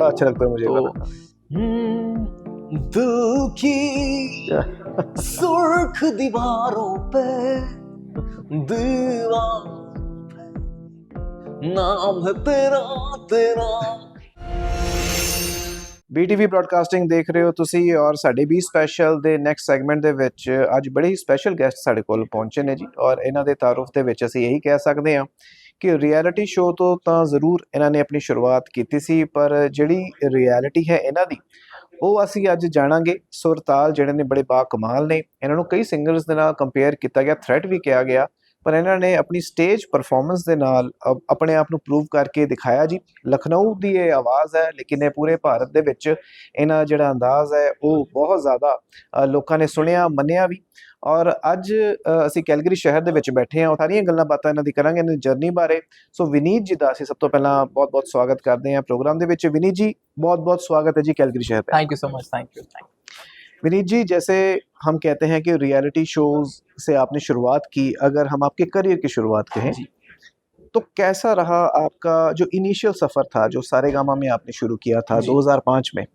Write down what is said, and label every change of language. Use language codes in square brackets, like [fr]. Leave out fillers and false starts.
[hi] बड़ा अच्छा लगता है मुझे। तो दिल की सुर्ख दीवारों पे दीवार नाम है तेरा तेरा। [pa] BTV ब्रॉडकास्टिंग [hi] देख [pa] ਰਹੇ ਹੋ ਤੁਸੀਂ, और ਸਾਡੇ ਵੀ ਸਪੈਸ਼ਲ ਦੇ ਨੈਕਸਟ ਸੈਗਮੈਂਟ ਦੇ ਵਿੱਚ ਅੱਜ ਬੜੇ ਹੀ ਸਪੈਸ਼ਲ ਗੈਸਟ ਸਾਡੇ ਕੋਲ ਪਹੁੰਚੇ ਨੇ ਜੀ, ਔਰ ਇਹਨਾਂ ਦੇ ਤਾਰੁਫ ਦੇ ਵਿੱਚ ਅਸੀਂ ਇਹੀ ਕਹਿ ਸਕਦੇ ਹਾਂ ਕਿ ਰਿਐਲਿਟੀ ਸ਼ੋਅ ਤੋਂ ਤਾਂ ਜ਼ਰੂਰ ਇਹਨਾਂ ਨੇ ਆਪਣੀ ਸ਼ੁਰੂਆਤ ਕੀਤੀ ਸੀ, ਪਰ ਜਿਹੜੀ ਰਿਐਲਿਟੀ ਹੈ ਇਹਨਾਂ ਦੀ ਉਹ ਅਸੀਂ ਅੱਜ ਜਾਣਾਂਗੇ। ਸੁਰਤਾਲ ਜਿਹੜੇ ਨੇ ਬੜੇ ਬਾ ਕਮਾਲ ਨੇ, ਇਹਨਾਂ ਨੂੰ ਕਈ ਸਿੰਗਰਸ ਦੇ ਨਾਲ ਕੰਪੇਅਰ ਕੀਤਾ ਗਿਆ, ਥ੍ਰੈਟ ਵੀ ਕਿਹਾ ਗਿਆ, ਪਰ ਇਹਨਾਂ ਨੇ ਆਪਣੀ ਸਟੇਜ ਪਰਫਾਰਮੈਂਸ ਦੇ ਨਾਲ ਆਪਣੇ ਆਪ ਨੂੰ ਪ੍ਰੂਵ ਕਰਕੇ ਦਿਖਾਇਆ ਜੀ। ਲਖਨਊ ਦੀ ਇਹ ਆਵਾਜ਼ ਹੈ, ਲੇਕਿਨ ਇਹ ਪੂਰੇ ਭਾਰਤ ਦੇ ਵਿੱਚ ਇਹਨਾਂ ਜਿਹੜਾ ਅੰਦਾਜ਼ ਹੈ ਉਹ ਬਹੁਤ ਜ਼ਿਆਦਾ ਲੋਕਾਂ ਨੇ ਸੁਣਿਆ, ਮੰਨਿਆ ਵੀ। ਔਰ ਅੱਜ ਅਸੀਂ ਕੈਲਗਰੀ ਸ਼ਹਿਰ ਦੇ ਵਿੱਚ ਬੈਠੇ ਹਾਂ, ਸਾਰੀਆਂ ਗੱਲਾਂ ਬਾਤਾਂ ਇਹਨਾਂ ਦੀ ਕਰਾਂਗੇ, ਇਹਨਾਂ ਦੀ ਜਰਨੀ ਬਾਰੇ। ਸੋ ਵਿਨੀਤ ਜੀ ਦਾ ਅਸੀਂ ਸਭ ਤੋਂ ਪਹਿਲਾਂ ਬਹੁਤ ਬਹੁਤ ਸਵਾਗਤ ਕਰਦੇ ਹਾਂ प्रोग्राम ਦੇ ਵਿੱਚ। [hi] विनीत जी बहुत बहुत स्वागत है जी कैलगरी शहर पे। [en] Thank you so much. Thank you. [hi] Vineet जी, जैसे हम कहते हैं कि रियलिटी शोज से आपने शुरुआत की, अगर हम आपके करियर की शुरुआत कहें तो कैसा रहा आपका जो इनिशियल सफर था, जो सारेगामा में आपने शुरू किया था 2005 में